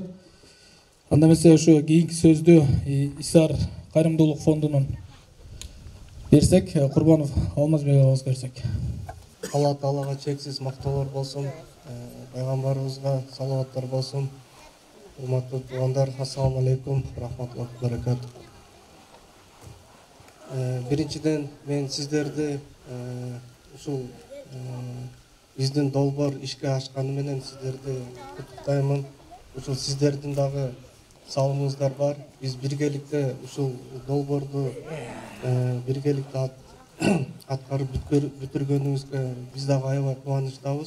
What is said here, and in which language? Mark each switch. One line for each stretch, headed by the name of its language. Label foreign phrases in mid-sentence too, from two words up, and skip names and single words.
Kyrgyz: Анда эмесе ошо кийинки сөздү Исар кайрымдуулук фондунун берсек, Курбанов Алмазбек агабызга берсек. Алла Таалага чексиз мактоолор болсун, пайгамбарыбызга салаваттар болсун. Урматтуу туугандар,
Arabic: السلام عليكم رحمة الله وبركاته.
Kyrgyz: Биринчиден мен сиздерди ушул биздин долбоор ишке ашканы менен сиздерди куттуктаймын. Ушул сиздердин дагы салымыңыздар бар. Биз биргеликте ушул долбоорду биргеликте аткарып бүтүргөнүбүзгө биз дагы аябай кубанычтабыз.